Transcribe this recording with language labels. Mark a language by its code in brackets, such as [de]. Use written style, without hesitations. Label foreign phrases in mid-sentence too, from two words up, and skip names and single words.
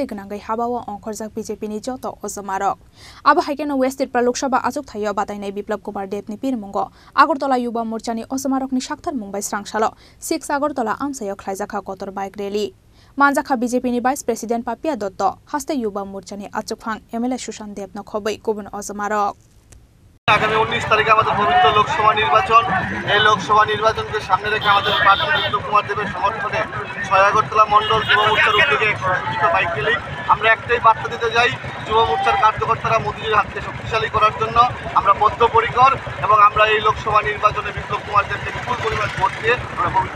[trp] गोनांगै हाबाओ अंखरजाक बीजेपीनि जत अजमारक आबो हाइकेनो वेस्ट त्रिपुरा लोकसभा आचुक थायो बातायनाय बिप्लब कुमार देवनि पिरमुंगो आगरतला युवा मोर्चानि अजमारकनि साक्थार मुंबाय स्रांसालो 6 आगरतला आमसायो खलायजाखा कतर [en] bike rally [trp] मानजाखा बीजेपीनि [en] vice president [trp] पापिया दत्त हास्ते युवा मोर्चानि आचुकफां एमएलए सुशांत देवनो खबै गुबुन अजमारक [bn] আগামী 19 তারিখে আমাদের পবিত্র লোকসভা নির্বাচন এই লোকসভা নির্বাচনকে সামনে রেখে আমাদের প্রার্থী বিপ্লব কুমার দেবের সমর্থনে 6 আগরতলা মণ্ডল যুব মোর্চার উদ্যোগে একটি [en] bike rally [bn] আমরা একটাই বার্তা দিতে যাই যুব মোর্চার কার্যকর্তারা মোদিজির হাতকে শক্তিশালী করার জন্য আমরা বদ্ধপরিকর এবং আমরা এই লোকসভা নির্বাচনে বিপ্লব কুমার দেবকে বিপুল পরিমাণ ভোট দিয়ে আমরা পবিত্র